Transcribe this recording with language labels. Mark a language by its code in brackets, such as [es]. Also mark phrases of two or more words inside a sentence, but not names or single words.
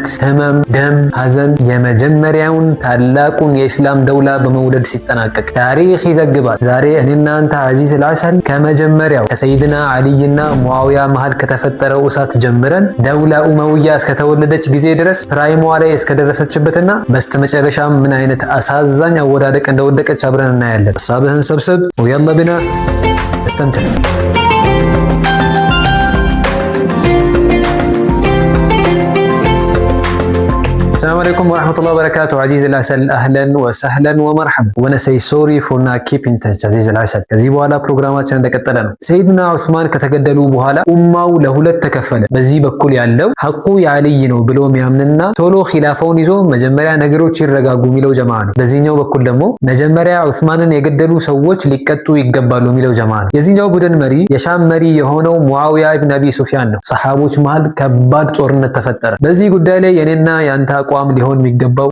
[am] ህመም፣ ደም፣ ሐዘን የመጀመሪያውን ታላቁን የእስላም ደውላ በመውለድ ሲጠናቀቅ ታሪክ ይዘግባል። ዛሬ እኔና አንተ አዚዝ አልዓሰል ከመጀመሪያው ከሰይድና አልይና ሙአዊያ መሃል ከተፈጠረው እሳት ጀምረን ደውላ ኡመውያ እስከተወለደች ጊዜ ድረስ ፕራይሟ ላይ እስከደረሰችበትና በስተመጨረሻ ምን አይነት አሳዛኝ አወዳደቅ እንደወደቀች አብረን እናያለን። ሐሳብህን ሰብስብ [ar] ويلا بينا استمتع. السلام عليكم ورحمة الله وبركاته. عزيز العسل أهلا وسهلا ومرحبا. [en] وانا say sorry for not keeping touch. [am] عزيز العسل ከዚህ በኋላ ፕሮግራማችን እንደቀጠለ ነው። ሰይድና ዑስማን ከተገደሉ በኋላ ኡማው ለሁለት ተከፈለ። በዚህ በኩል ያለው ሐቁ የአልይ ነው ብሎ የሚያምንና ቶሎ ኺላፋውን ይዞ መጀመሪያ ነገሮች ይረጋጉ የሚለው ጀማዓ ነው። በዚህኛው በኩል ደግሞ መጀመሪያ ዑስማንን የገደሉ ሰዎች ሊቀጡ ይገባሉ የሚለው ጀማዓ ነው። የዚህኛው ቡድን መሪ የሻም መሪ የሆነው ሙአዊያ ኢብኑ አቢ ሱፊያን ነው። ሰሃቦች መሃል ከባድ ጦርነት ተፈጠረ። በዚህ ጉዳይ ላይ የኔና ያንተ አቋም ሊሆን የሚገባው